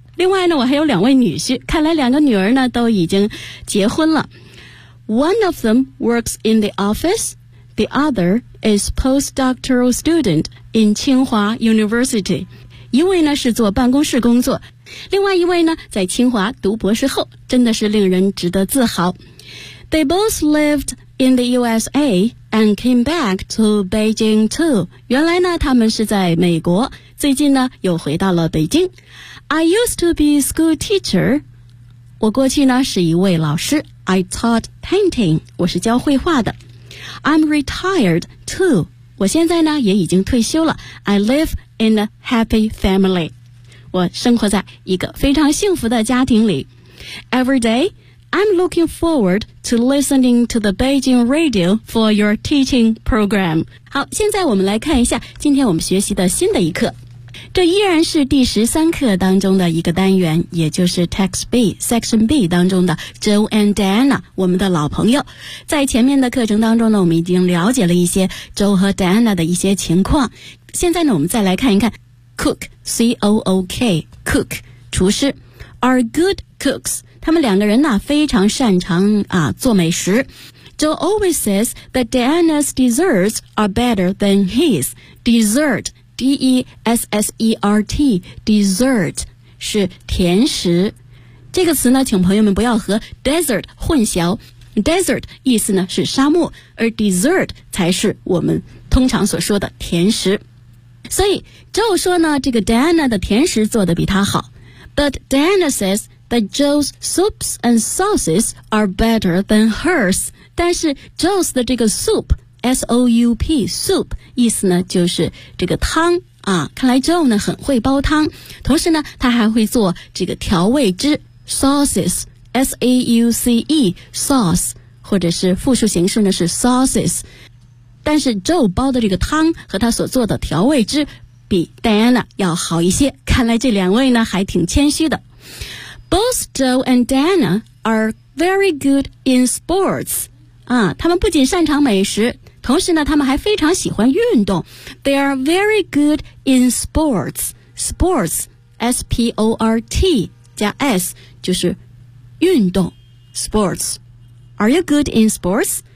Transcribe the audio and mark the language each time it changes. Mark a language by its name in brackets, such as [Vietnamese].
[Chinese] 另外呢我还有两位女婿看来两个女儿呢都已经结婚了。 [English] One of them works in the office. The other is postdoctoral student in Tsinghua University. [Chinese] 一位呢是做办公室工作另外一位呢，在清华读博士后，真的是令人值得自豪。 [English] They both lived in the USA and came back to Beijing too. [Chinese] 原来呢，他们是在美国，最近呢，又回到了北京。 [English] I used to be a school teacher. [Chinese] 我过去呢，是一位老师。 [English] I taught painting. [Chinese] 我是教绘画的。 [English] I'm retired too. [Chinese] 我现在呢，也已经退休了。 [English] I live in a happy family. [Chinese] 我生活在一个非常幸福的家庭里。 [English] Every day, I'm looking forward to listening to the Beijing Radio for your teaching program. [Chinese] 好，现在我们来看一下今天我们学习的新的一课。这依然是第十三课当中的一个单元，也就是 Text B, Section B 当中的 Joe and Diana, 我们的老朋友。在前面的课程当中呢，我们已经了解了一些 Joe 和 Diana 的一些情况。现在呢，我们再来看一看Cook, C-O-O-K, cook, 厨师 [English] are good cooks. [Chinese] 他们两个人呢、啊、非常擅长啊做美食。 [English] Joe always says that Diana's desserts are better than his. [Chinese] Dessert, D-E-S-S-E-R-T, dessert, 是甜食。这个词呢请朋友们不要和 desert 混淆。Desert 意思呢是沙漠，而 dessert 才是我们通常所说的甜食。所以 Joe 说呢，这个 Diana 的甜食做得比他好。 [English] But Diana says that Joe's soups and sauces are better than hers. [Chinese] 但是 Joe's 的这个 soup, S-O-U-P, soup, 意思呢就是这个汤啊。看来 Joe 呢很会煲汤，同时呢他还会做这个调味汁 sauces, S-A-U-C-E, sauce, 或者是复数形式呢是 sauces。但是 Joe 煲的这个汤和他所做的调味汁比 Diana 要好一些，看来这两位呢还挺谦虚的。 [English] Both Joe and Diana are very good in sports. [Chinese] 啊，他们不仅擅长美食，同时呢他们还非常喜欢运动。 [English] They are very good in sports. Sports, S-P-O-R-T [Chinese] 加 S 就是运动 [English] sports. Are you good in sports?